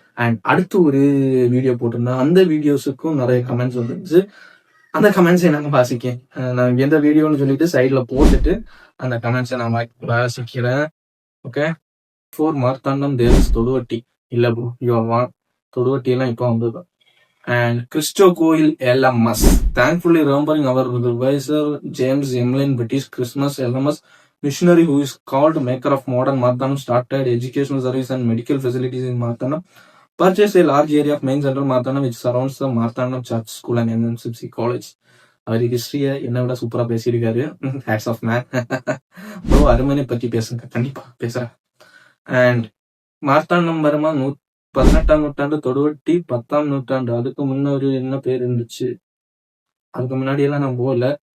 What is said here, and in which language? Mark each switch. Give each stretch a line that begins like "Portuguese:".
Tamil: And அடுத்து ஒரு video போட்டிருந்தேன், அந்த வீடியோஸுக்கும் நிறைய கமெண்ட்ஸ் வந்துருந்துச்சு. அந்த கமெண்ட்ஸை நாங்கள் வாசிக்கேன். நான் எந்த வீடியோன்னு சொல்லிட்டு சைட்ல போட்டுட்டு அந்த கமெண்ட்ஸை நான் வாசிக்கிறேன். ஓகே. 4 மார்த்தாண்டம் தேவஸ் தொடுவட்டி இல்ல ப்ரோ, தொடுவட்டி எல்லாம் இப்போ வந்தது.
English: And Christo Coil LMS. Thankfully remembering our advisor James Emlyn British Christmas LMS missionary who is called maker of modern Marthanam, started educational service and medical facilities in Marthanam, purchased a large area of main central Marthanam which surrounds the Marthanam Church School and NMCC College.
Tamil: அவர் ஹிஸ்டரியை என்னை விட சூப்பரா பேசியிருக்காரு. Hats off man bro. Arumanai பத்தி பேசுங்க, கண்டிப்பா பேசுறேன். And Marthandam வருமா 18ஆம் நூற்றாண்டு, தொடுவட்டி 10ஆம் நூற்றாண்டு. அதுக்கு முன்னொரு என்ன பேர் இருந்துச்சு, அதுக்கு முன்னாடி எல்லாம் நான் போகல.